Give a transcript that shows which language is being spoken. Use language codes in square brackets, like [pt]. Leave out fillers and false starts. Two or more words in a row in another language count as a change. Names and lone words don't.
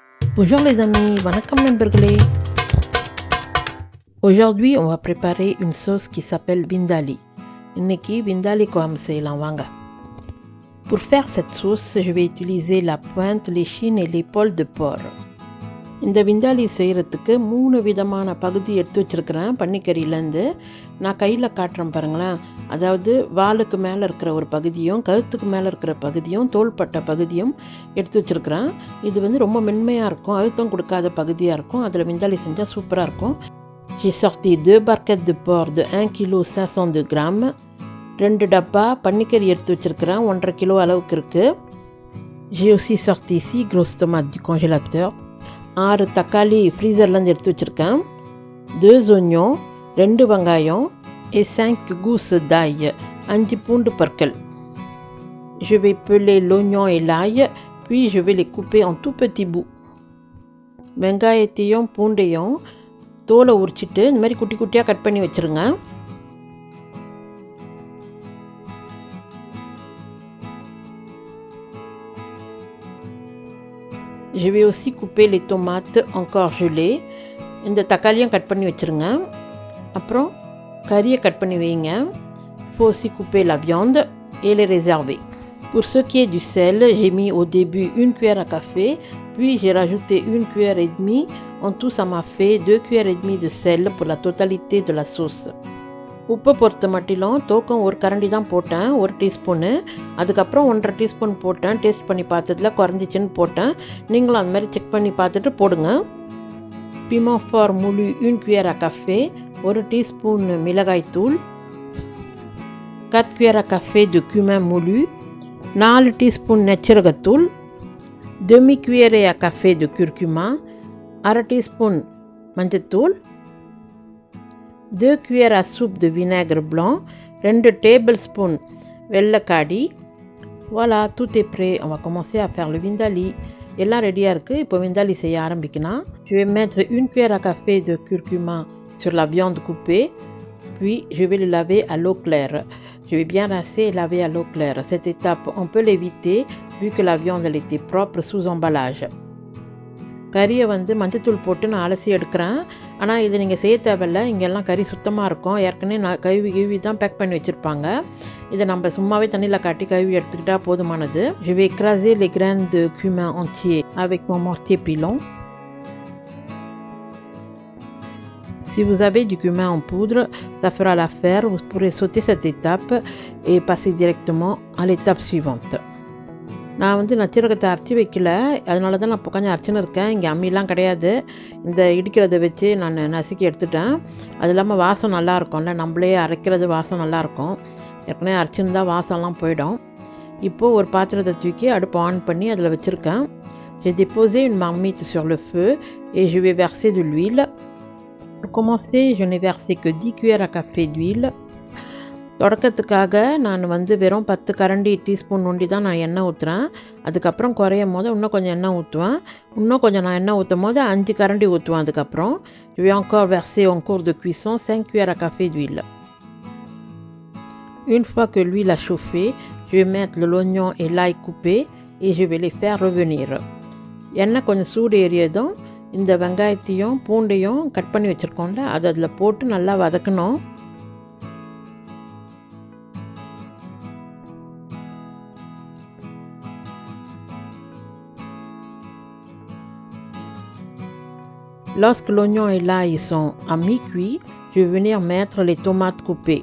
[fr] Bonjour les amis, [ta] வணக்கம் நண்பர்களே. [fr] Aujourd'hui, on va préparer une sauce qui s'appelle vindaloo. [ta] இன்னைக்கு விந்தாலி குழம்பு செய்யலாம் வாங்க. [fr] Pour faire cette sauce, je vais utiliser la pointe, l'échine et l'épaule de porc. [ta] இந்த விந்தாலி செய்கிறதுக்கு 3 விதமான பகுதி எடுத்து வச்சுருக்கிறேன் பன்னிக்கறியிலேருந்து. நான் கையில் காட்டுறேன் பாருங்களேன். அதாவது வாலுக்கு மேலே இருக்கிற ஒரு பகுதியும் கழுத்துக்கு மேலே இருக்கிற பகுதியும் தோள்பட்ட பகுதியும் எடுத்து வச்சுருக்கிறேன். இது வந்து ரொம்ப மென்மையாக இருக்கும், அழுத்தம் கொடுக்காத பகுதியாக இருக்கும். அதில் விந்தாலி செஞ்சால் சூப்பராக இருக்கும். [fr] J'ai sorti 2 barquettes de porc de 1 kg 502 grammes. [ta] 2 டப்பா பன்னிக்கறி எடுத்து வச்சுருக்கிறேன், 1,5 கிலோ அளவுக்கு இருக்குது. [fr] J'ai aussi sorti 6 grosses tomates du congélateur. [ta] 6 தக்காளி ஃப்ரீசர்லேருந்து எடுத்து வச்சுருக்கேன். [fr] 2 oignons, 2 வெங்காயம் et 5 gousses d'ail, 5 [ta] பூண்டு பற்கள். [fr] Je vais peler l'oignon et l'ail, puis je vais les couper en tout petits bouts. [ta] வெங்காயத்தையும் பூண்டையும் தோலை உரிச்சிட்டு இந்த மாதிரி குட்டி குட்டியாக கட் பண்ணி வச்சுருங்க. [fr] Je vais aussi couper les tomates encore gelées. [ta] இந்த தக்காளியும் கட் பண்ணி வச்சுருங்க. அப்புறம் கறியை கட் பண்ணி வைங்க. [fr] Il faut aussi couper la viande et les réserver. Pour ce qui est du sel, j'ai mis au début 1 cuillère à café, puis j'ai rajouté 1 cuillère et demie. En tout, ça m'a fait 2 cuillères et demie de sel pour la totalité de la sauce. [ta] உப்பை பொறுத்த மட்டிலும் தோக்கம் 1 கரண்டி தான் போட்டேன், 1 டீஸ்பூனு. அதுக்கப்புறம் 1,5 டீஸ்பூன் போட்டேன். டேஸ்ட் பண்ணி பார்த்ததில் குறைஞ்சிச்சின்னு போட்டேன். நீங்களும் அந்த மாதிரி செக் பண்ணி பார்த்துட்டு போடுங்க. [fr] Piment fort moulu 1 cuillère à café, 1 [ta] டீஸ்பூன் மிளகாய்த்தூள், [fr] 4 cuillères à café de cumin moulu, 4 [ta] டீஸ்பூன் நெச்சரகத்தூள், [fr] demi cuillère à café de curcuma, 1/2 [ta] டீஸ்பூன் மஞ்சத்தூள், [fr] 2 cuillères à soupe de vinaigre blanc, 2 tablespoons வெள்ளைக்காடி. Voilà, tout est prêt. On va commencer à faire le vindaloo. [ta] எல்லாம் ரெடியாக இருக்குது. இப்போ விந்தாலி செய்ய ஆரம்பிக்கலாம். [fr] Je vais mettre 1 cuillère à café de curcuma sur la viande coupée, puis je vais le laver à l'eau claire. Je vais bien rincer et laver à l'eau claire. Cette étape, on peut l'éviter vu que la viande elle était propre sous emballage. [ta] கறியை வந்து மஞ்சத்தூள் போட்டு நான் அலசி எடுக்கிறேன். ஆனால் இது நீங்கள் செய்ய தேவையில்ல, இங்கெல்லாம் கறி சுத்தமாக இருக்கும். ஏற்கனவே நான் கழுவி தான் பேக் பண்ணி வச்சுருப்பாங்க. இதை நம்ம சும்மாவே தண்ணியில் காட்டி கழுவி எடுத்துக்கிட்டால் போதுமானது. [fr] Je vais écraser les graines de cumin entier avec mon mortier pilon. Si vous avez du cumin en poudre, ça fera l'affaire. Vous pourrez sauter cette étape et passer directement à l'étape suivante. [ta] நான் வந்து நச்சீரகத்தை அரைச்சி வைக்கல, அதனால தான் நான் கொஞ்சம் அரைச்சின்னு இருக்கேன். இங்கே அம்மிலாம் கிடையாது. இந்த இடிக்கிறத வச்சு நான் நசுக்கி எடுத்துட்டேன். அது இல்லாமல் வாசம் நல்லா இருக்கும்ல, நம்மளே அரைக்கிறது வாசம் நல்லாயிருக்கும். ஏற்கனவே அரைச்சிருந்தால் வாசம்லாம் போயிடும். இப்போது ஒரு பாத்திரத்தை தூக்கி அடுப்பு ஆன் பண்ணி அதில் வச்சுருக்கேன். [fr] J'ai déposé une marmite sur le feu et je vais verser de l'huile. Pour commencer, je n'ai versé que 10 cuillères à café d'huile. [ta] தொடக்கத்துக்காக நான் வந்து வெறும் 10 கரண்டி டீஸ்பூன் ஒண்டி தான் நான் எண்ணெய் ஊற்றுறேன். அதுக்கப்புறம் குறையும் போது இன்னும் கொஞ்சம் எண்ணெய் ஊற்றுவேன். இன்னும் கொஞ்சம் நான் எண்ணெய் ஊற்றும் போது 5 கரண்டி ஊற்றுவேன். [fr] அதுக்கப்புறம் je vais encore verser en cours de cuisson 5 cuillères à café d'huile. Une fois que l'huile a chauffé, je vais mettre l'oignon et l'ail coupé et je vais les faire revenir. [ta] எண்ணெய் கொஞ்சம் சூடு ஏறியதும் இந்த வெங்காயத்தையும் பூண்டையும் கட் பண்ணி வச்சுருக்கோம்ல, அதை அதில் போட்டு நல்லா வதக்கணும். [fr] Lorsque l'oignon et l'ail sont à mi-cuit, je vais venir mettre les tomates coupées.